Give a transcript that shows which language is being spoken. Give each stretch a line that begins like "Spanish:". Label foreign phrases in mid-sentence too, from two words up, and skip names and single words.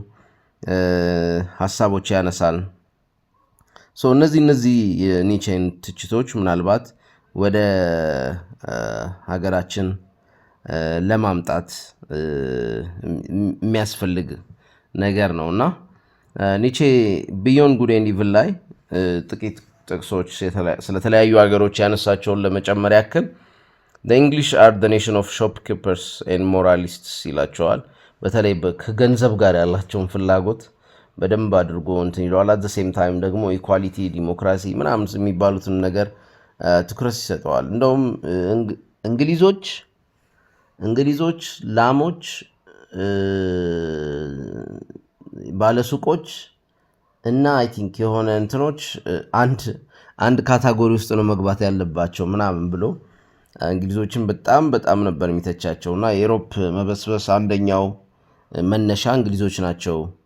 Amharic: ሐሳቦች ያነሳል። እነዚህ የኒቼን ትችቶች ምናልባት ወደ ሀገራችን ለማምጣት የሚያስፈልግ ነገር ነውና ኒቼ ቢዮንድ ጉድ ኤንድ ኢቪል ላይ ጥቂት ጥቅሶች ስለተለያዩ ሀገሮች ያነሳቸውን ለመጨመር ያክል
English: the English are the nation of shopkeepers and moralists
Amharic: ይላቸዋል። በተለይ ከገንዘብ ጋር ያላቸውን ፍላጎት በደንብ አድርጎ እንትን ይለዋል።
English: at the same time
Amharic: ደግሞ ኢኳሊቲ፣ ዲሞክራሲ ምናምን የሚባሉትን ነገር ትኩረት ይሰጠዋል። እንደውም እንግሊዞች ላሞች፣ ባለሱቆች እና
English: I think
Amharic: የሆነ እንትኖች አንድ ካታጎሪ ውስጥ ነው መግባት ያለባቸው ምናምን ብሎ እንግሊዞችን በጣም ነበር የሚተቻቸው እና የዩሮፕ መበስበስ አንደኛው መነሻ እንግሊዞች ናቸው